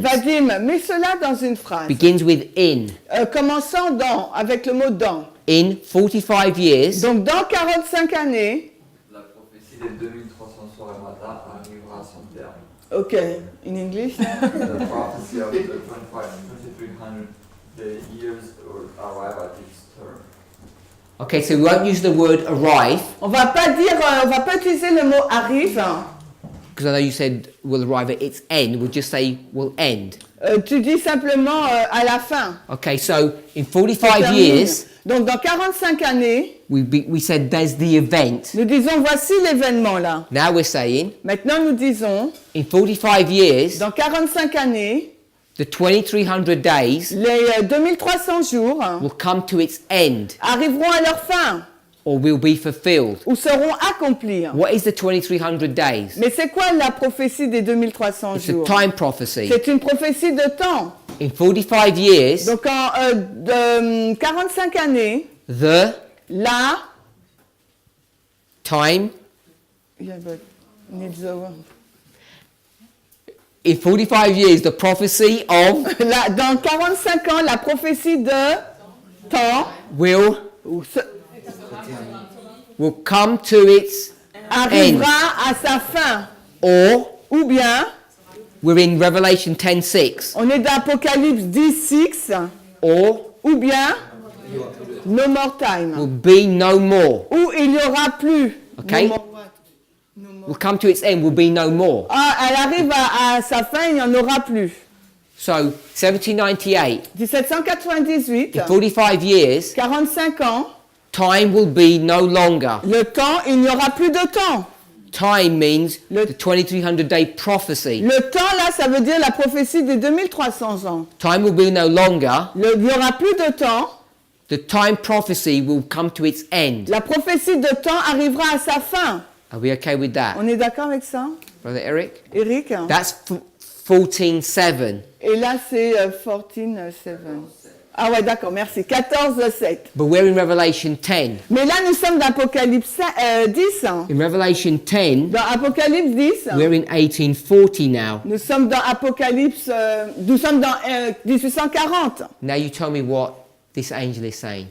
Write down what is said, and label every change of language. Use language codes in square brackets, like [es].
[fr] Vadim, mets cela dans une phrase. [en] Begins with in. [fr] Commençons dans, avec le mot dans. [en] In 45 years, [fr] Donc, dans 45 années, La prophétie des 2300 soirs et matins arrivera à son terme. [en] ok, in English. The prophecy of the 2300 years will arrive at its term. okay, so we won't use the word arrive, [fr] On va pas utiliser le mot arrive. [en] because I know you said will arrive at its end. We'll just say will end. [fr] Tu dis simplement à la fin. [en] Okay, so in 45 [fr] Termine. [en] years, [fr] Donc, dans 45 années, [en] we said there's the event. [fr] nous disons voici l'événement là. [en] Now we're saying [fr] Maintenant, nous disons [en] in 45 years, [fr] dans 45 années, [en] the 2300 days [fr] les 2300 jours [en] will come to its end [fr] arriveront à leur fin [en] or will be fulfilled. [fr] ou seront accomplis. [en] What is the 2300 days? [fr] Mais c'est quoi la prophétie des 2300 [en] It's a [fr] jours? [en] time prophecy. [fr] C'est une prophétie de temps. [en] In 45 years, [fr] Donc en 45 années, [en] the [fr] là, [en] time, yeah, but needs over. in 45 years, the prophecy of [fr] Là, dans 45 ans, la prophétie de temps [en] will come to its [fr] arrivera à sa fin. [en] or [fr] Ou bien, [en] we're in Revelation 10:6 [fr] on est dans Apocalypse 10:6, [en] or [fr] ou bien, [en] no more time. will be no more. [fr] Ou il n'y aura plus. [en] Okay. No more what? No more. Will come to its end, will be no more. [fr] Ah, elle arrive à sa fin, il n'y en aura plus. [en] So 1798, 1798, in 45 years, [fr] 45 ans, [en] time will be no longer. [fr] le temps, il n'y aura plus de temps. [en] Time means [fr] Le- [en] the 2300-day prophecy. [fr] Le temps, là, ça veut dire la prophétie des 2300 ans. [en] Time will be no longer. [fr] Il n'y aura plus de temps. [en] The time prophecy will come to its end. [fr] La prophétie de temps arrivera à sa fin. [en] Are we okay with that, [fr] On est d'accord avec ça, [en] Brother Eric? Eric? That's 14:7. [fr] Et là, c'est 14:7. Ah ouais, d'accord, merci. 14:7. [en] But we're in Revelation 10. [fr] Mais là, nous sommes dans Apocalypse 10. [en] In Revelation 10, [fr] Dans Apocalypse 10, [en] we're in 1840 now. [fr] nous sommes dans Apocalypse, nous sommes dans 1840. [en] Now you tell me what this angel is saying.